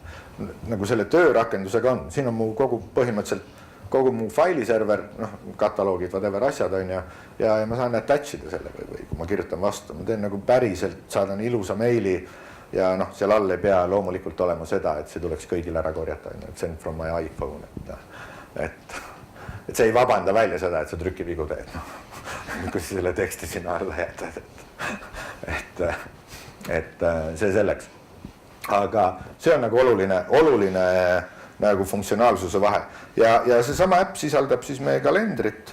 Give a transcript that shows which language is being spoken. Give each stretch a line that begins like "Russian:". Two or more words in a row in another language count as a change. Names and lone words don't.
Estonian: Nagu selle töörakendusega on, siin on mu põhimõtteliselt kogu mu failiserver, noh, kataloogid, whatever asjad on ja ma saan attach ida selle või kui ma kirjutan vastu, ma teen nagu päriselt, saadan ilusa meili ja noh, seal all ei pea loomulikult olema seda, et see tuleks kõigil ära korjata, et
English: send from my iPhone,
Estonian: et see ei vabanda välja seda, et sa trükivigu teed, kui sa selle teksti sinna alla jätad, et see selleks. Aga see on nagu oluline nagu funktsionaalsuse vahe ja seesama äpp sisaldab siis meie kalendrit.